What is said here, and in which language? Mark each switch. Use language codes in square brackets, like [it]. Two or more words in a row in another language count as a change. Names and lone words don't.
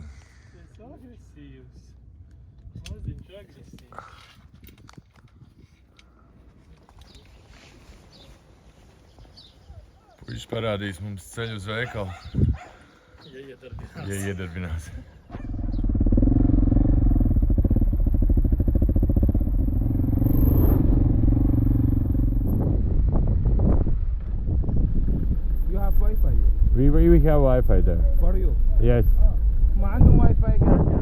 [lv] Tas agresīvs. Maziņš agresīvs. Viņš parādīs mums ceļu uz veikalu, Ja iedarbinās. ja iedarbinās. [en] You have Wi-Fi We have Wi-Fi there. for you. Yes. [ar] ما عندهم Wi-Fi قاعد.